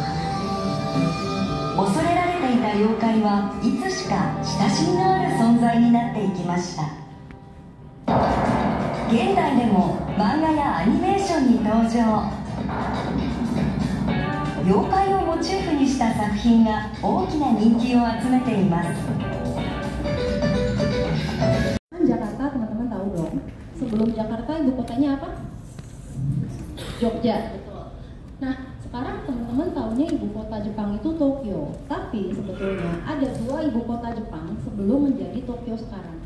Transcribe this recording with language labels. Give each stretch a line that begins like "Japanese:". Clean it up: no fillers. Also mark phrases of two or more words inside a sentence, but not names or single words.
Japanese: 恐れられていた妖怪はいつしか親しみのある存在になっていきました。現代でも漫画やアニメーションに登場。妖怪をモチーフにした作品が大きな人気を集めています。
Indonesian: Jakarta teman-teman tahu dong. Sebelum Jakarta ibu kotanya apa? Jogja, betul. Nah, sekarang teman-teman tahunya ibu kota Jepang itu Tokyo. Tapi sebetulnya ada dua ibu kota Jepang sebelum menjadi Tokyo sekarang.